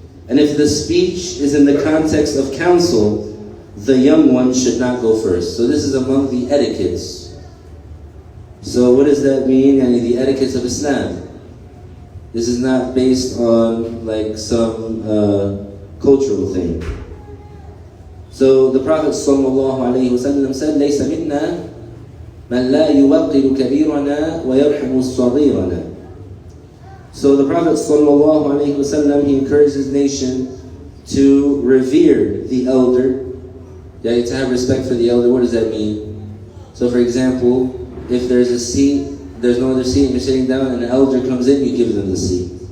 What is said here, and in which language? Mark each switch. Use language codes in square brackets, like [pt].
[en] And if the speech is in the context of counsel, the young one should not go first. So this is among the etiquettes. So what does that mean? The etiquettes of Islam. This is not based on like some cultural thing. [ar] So the Prophet ﷺ said, لَيْسَ مِنَّا مَنْ لَا يُوَقِّرُ كَبِيرَنَا وَيَرْحَمُ صَغِيرَنَا. [en] So the Prophet ﷺ, he encouraged his nation to revere the elder. Yeah, to have respect for the elder. What does that mean? So for example, if there's a seat, there's no other seat and you're sitting down and an elder comes in, you give them the seat.